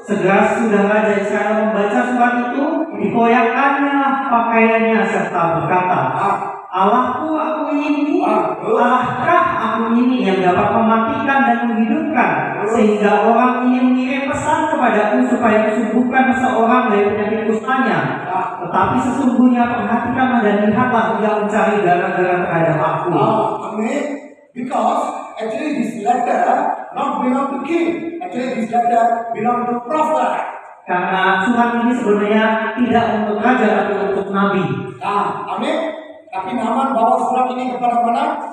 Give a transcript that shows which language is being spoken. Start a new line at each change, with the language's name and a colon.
Indonesian: Segera sudah Raja Israel membaca surat itu, dikoyakkannya pakaiannya serta berkata, Allahku aku ini, Allahkah aku ini yang dapat mematikan dan menghidupkan, sehingga orang ini mengirim pesan kepadaku supaya kusembuhkan seseorang dari penyakit kustanya. Tetapi sesungguhnya perhatikanlah dan lihatlah dia mencari gara-gara terhadap aku. Amin.
English: Because actually this letter not belong to king. Actually this letter belong to prophet.
Indonesian: Karena surat ini sebenarnya tidak untuk raja tapi untuk nabi. Amin. Tapi Naaman bawa surat ini kepada mana?